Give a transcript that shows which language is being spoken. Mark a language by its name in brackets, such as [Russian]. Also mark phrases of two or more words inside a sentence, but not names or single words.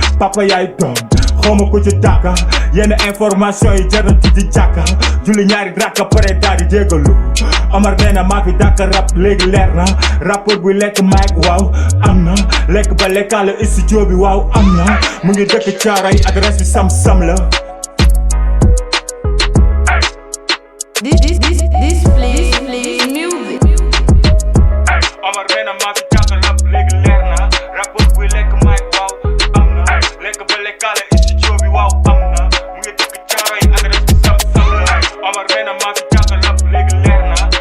[Wolof] Papa yaay doom, xaw ma ko ci tàkka. Yenn information yi jarul ci di jàkka. Julli ñaari rakka pare daal di jégalu. Omar nee na maa fi dàkk rap, léegi leer na. Rappeur buy lekk mic, waaw, am na. Lekk ba lekkaale studio bi, waaw, am na. Mu ngi dëkk Caaroy, adresse bi Sam Sam la. [English] This, this, this, this, please, please, music. [Wolof] Omar nee na maa fi dàkk rap, léegi leer na. Rappeur buy lekk mic, waaw, am na. Lekk ba lekkaale studio bi, waaw, am na. Mu ngi dëkk Caaroy, adresse bi Sam Sam la. Omar nee na maa fi dàkk rap, léegi leer na.